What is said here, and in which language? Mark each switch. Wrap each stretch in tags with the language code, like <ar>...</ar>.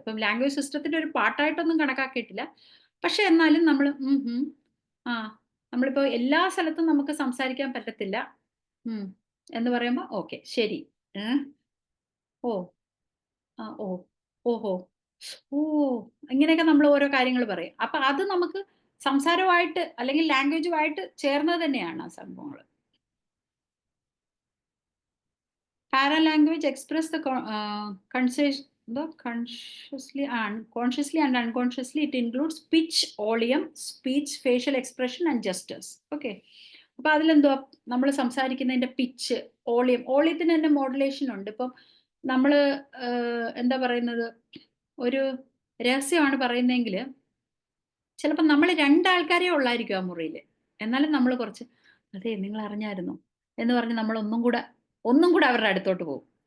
<ml>ഇപ്പം ലാംഗ്വേജ് സിസ്റ്റത്തിന്റെ ഒരു പാർട്ടായിട്ടൊന്നും കണക്കാക്കിയിട്ടില്ല. പക്ഷെ എന്നാലും നമ്മൾ ആ നമ്മളിപ്പോൾ എല്ലാ സ്ഥലത്തും നമുക്ക് സംസാരിക്കാൻ പറ്റത്തില്ല എന്ന് പറയുമ്പോൾ ഓക്കെ ശരി, ഓ ആ ഓ ഓഹോ ഓ ഇങ്ങനെയൊക്കെ നമ്മൾ ഓരോ കാര്യങ്ങൾ പറയും. അപ്പൊ അത് നമുക്ക് സംസാരമായിട്ട് അല്ലെങ്കിൽ ലാംഗ്വേജുമായിട്ട് ചേർന്നത് തന്നെയാണ് ആ സംഭവങ്ങൾ.</ml> <en>Paralanguage express the consciously and unconsciously. It includes pitch, volume, speech, facial expression and gestures. Okay.</en> <ml>അപ്പൊ അതിലെന്തോ നമ്മൾ സംസാരിക്കുന്നതിന്റെ പിച്ച്, ഓളിയത്തിന് തന്നെ മോഡുലേഷൻ ഉണ്ട്. ഇപ്പം നമ്മൾ എന്താ പറയുന്നത്, ഒരു രഹസ്യമാണ് പറയുന്നതെങ്കിൽ ചിലപ്പോൾ നമ്മൾ രണ്ടാൾക്കാരേ ഉള്ളായിരിക്കും ആ മുറിയിൽ, എന്നാലും നമ്മൾ കുറച്ച് അതെ നിങ്ങൾ അറിഞ്ഞായിരുന്നു എന്ന് പറഞ്ഞ് നമ്മൾ ഒന്നും കൂടെ അവരുടെ അടുത്തോട്ട് പോകും.</ml>